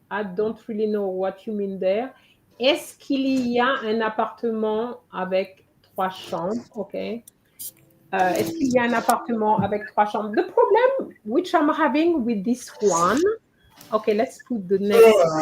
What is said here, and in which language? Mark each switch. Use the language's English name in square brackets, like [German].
[English] I don't really know what you mean there. [French] Est-ce qu'il y a un appartement avec 3 chambres? Okay. Est-ce qu'il y a un appartement avec 3 chambres? [English] The problem which I'm having with this one, okay, let's put the next.